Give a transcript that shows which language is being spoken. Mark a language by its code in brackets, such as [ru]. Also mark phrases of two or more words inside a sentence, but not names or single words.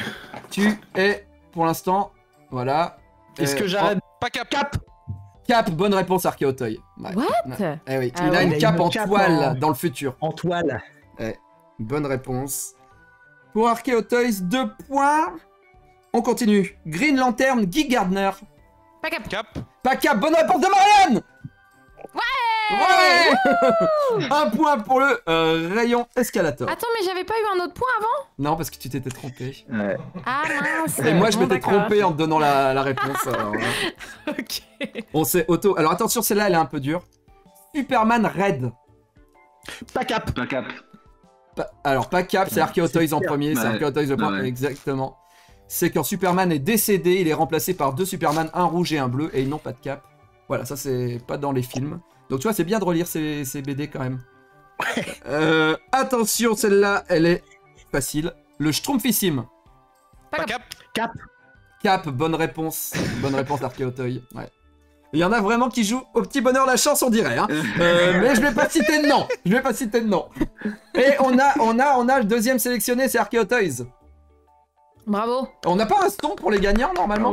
[fr] Tu es, pour l'instant, voilà. Est-ce que j'arrête? Pas cap. Cap, bonne réponse, Archéauteuil. Ouais. What? Eh oui, Ah il a ouais. une Il a cape une en cape toile en- dans le futur. En toile. Bonne réponse. Pour Arkeo Toys, 2 points. On continue. Green Lantern, Guy Gardner. Pas cap. Cap. Pas cap, bonne réponse de Marianne. Ouais. 1 point pour le rayon escalator. Attends, mais j'avais pas eu un autre point avant? Non, parce que tu t'étais trompé. Ouais. Ah mince. Et moi, je Bon, m'étais d'accord. trompé en te donnant la réponse. Alors, Ok. on s'est auto... Alors attention, celle-là, elle est un peu dure. Superman Red. Pas cap. Pas cap. Alors, pas cap, c'est Arkeo Toys en super. premier. C'est Ouais. Arkeo Toys le point. Ouais. Exactement. C'est quand Superman est décédé, il est remplacé par 2 Superman, un rouge et un bleu, et ils n'ont pas de cap. Voilà, ça c'est pas dans les films. Donc tu vois, c'est bien de relire ces BD quand même. Attention, celle-là, elle est facile. Le Schtroumpfissime. Pas cap. Cap. Cap, bonne réponse. Bonne réponse d'Arkeo Toy. Ouais. Il y en a vraiment qui jouent au petit bonheur la chance, on dirait. Hein. Mais je vais pas citer de nom. Je vais pas citer de nom. Et on a le deuxième sélectionné, c'est Arkeo Toys. Bravo. On n'a pas un ston pour les gagnants normalement?